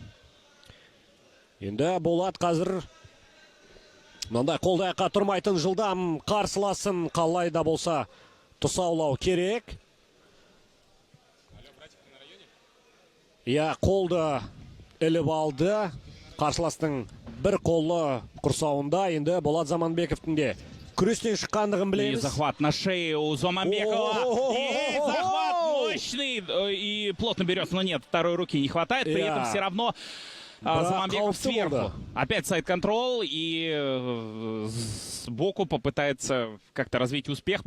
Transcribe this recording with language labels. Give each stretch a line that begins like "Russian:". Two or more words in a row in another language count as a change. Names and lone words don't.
Kazakh: Енді Болат қазір мынандай қолды аяққа тұрмайтын жылдам қарсыласын қалай да болса тұсаулау керек. Қолды іліп алды. Қарсыластың бір қолы құрсауында. Енді Болат Заманбековтың де күрестен шыққандығын білеміз.
Russian: И захват на шее у Заманбекова. И захват мощный. И плотно берется, но нет, второй руки не хватает. При этом все равно Заманбеков сверху. Опять сайд-контрол. И сбоку попытается как-то развить успех.